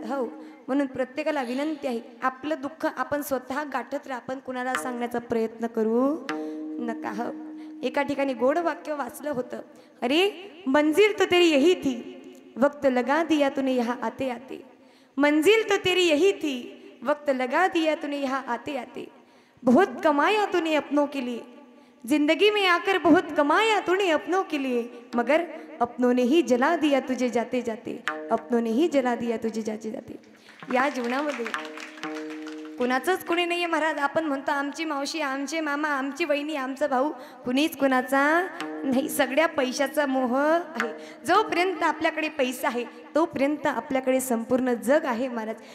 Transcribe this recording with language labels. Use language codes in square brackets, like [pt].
[mr] हो, म्हणून प्रत्येकाला विनंती आहे, आपलं दुःख आपण स्वतः गाठत राहा, आपण कुणाला सांगण्याचा प्रयत्न करू नका. हो, एका ठिकाणी गोड वाक्य वाचलं होतं, [hi] अरे मंजिल तो तेरी यही थी, वक्त लगा दिया तूने यहाँ आते आते. मंजिल तो तेरी यही थी, वक्त लगा दिया तूने यहाँ आते आते. बहुत कमाया तूने अपनों के लिए, जिंदगी में आकर बहुत कमाया तूने अपनों के लिए, मगर अपनों ने ही जला दिया तुझे जाते जाते, अपनों ने ही जला दिया तुझे जाते जाते. [mr] या जीवनामध्ये कुणाचंच कुणी नाही आहे महाराज. आपण म्हणतो आमची मावशी, आमचे मामा, आमची बहिणी, आमचा भाऊ, कुणीच कुणाचा नाही. सगळ्या पैशाचा मोह आहे. जोपर्यंत आपल्याकडे पैसा आहे तोपर्यंत आपल्याकडे संपूर्ण जग आहे महाराज.